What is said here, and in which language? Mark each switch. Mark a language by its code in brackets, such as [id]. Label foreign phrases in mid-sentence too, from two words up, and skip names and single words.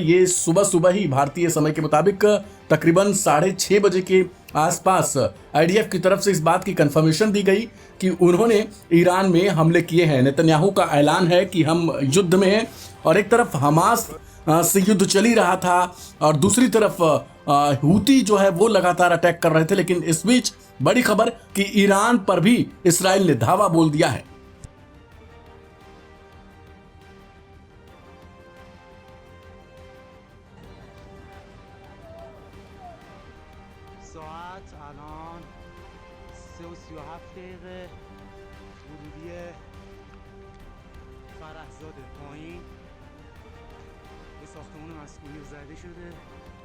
[hi] ये सुबह सुबह ही भारतीय समय के मुताबिक तकरीबन 6:30 बजे के आसपास आईडीएफ की तरफ से इस बात की कंफर्मेशन दी गई कि उन्होंने ईरान में हमले किए हैं। नेतन्याहू का ऐलान है कि हम युद्ध में हैं और एक तरफ हमास से युद्ध चल ही रहा था और दूसरी तरफ हूती जो है वो लगातार अटैक कर रहे थे। लेकिन इस बीच बड़ी खबर कि ईरान पर भी इसराइल ने धावा बोल दिया है। [fa] ساعت الان 3:37 ورودی فرهزاد پایین به ساختمان مسئولی زده شده.